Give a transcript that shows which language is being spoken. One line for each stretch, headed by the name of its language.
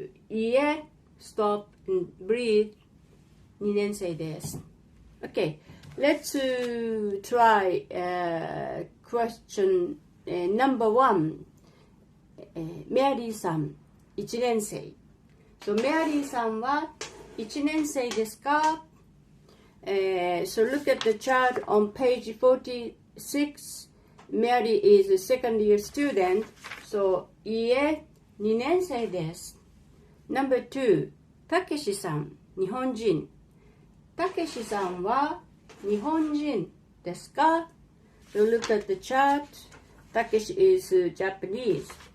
English: いいえ, stop and breathe.
Japanese: 2年生です.
English: Okay, let's try question number 1.
Japanese: メアリーさん、1年生. So, メアリーさんは1年生ですか?
English: So look at the chart on page 46. Mary is a second year student.
Japanese: So, いいえ、2年生です.
English: Number 2.
Japanese: たけしさん、日本人. たけしさんは日本人ですか?
English: So look at the chart. たけし is Japanese.